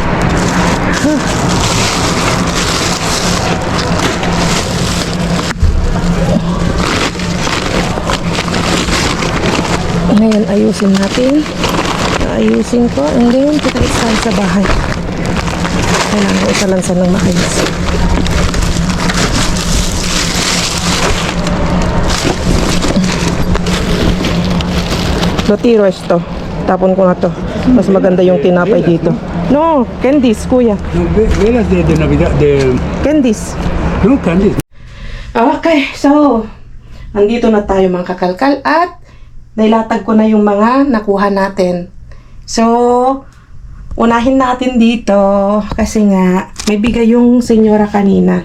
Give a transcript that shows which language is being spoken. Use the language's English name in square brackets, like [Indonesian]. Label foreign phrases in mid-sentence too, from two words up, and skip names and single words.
[Filipino] Ngayon ayusin natin. Ayusin ko [English] and then [Filipino] kita tayo sa bahay. Kailangan isalansan ng maayos. [Spanish] Lo tiro esto. [Filipino] Tapon ko na to. Mas maganda yung tinapay dito. [English] No, candies, kuya. [Spanish] No, velas de Navidad, de... [English] Candies. No, candies. Okay, so, [Filipino] andito na tayo mga kakalkal at nailatag ko na yung mga nakuha natin. So, unahin natin dito kasi nga may bigay yung senyora kanina.